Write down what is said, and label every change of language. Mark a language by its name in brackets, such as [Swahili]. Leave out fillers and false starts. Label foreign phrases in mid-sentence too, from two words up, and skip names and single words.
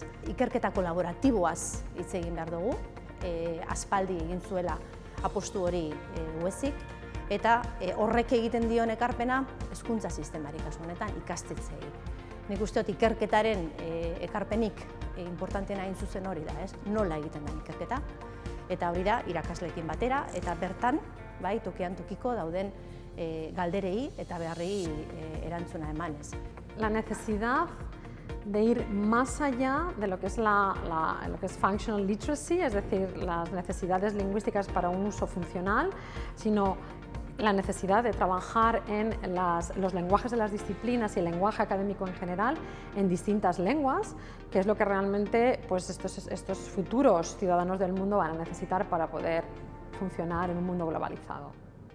[Basque] Ikerketa kolaboratiboaz hitz egin behar dugu, aspaldi egin zuela apostu hori UESIk, eta horrek egiten dion ekarpena hezkuntza sistemari kasu honetan ikastetxeei. Nik uste dut ikerketaren ekarpenik importanteena hain zuzen hori da, ez? Nola egiten den ikerketa, eta hori da irakasleekin batera, eta bertan tokian tokiko dauden galderei eta beharrei erantzuna emanez. [Spanish] La necesidad de ir más allá de lo que es [English] functional literacy, [Spanish] es decir, las necesidades lingüísticas para un uso funcional, sino la necesidad de trabajar en los lenguajes de las disciplinas y el lenguaje académico en general en distintas lenguas, que es lo que realmente estos futuros ciudadanos del mundo van a necesitar para poder funcionar en un mundo globalizado.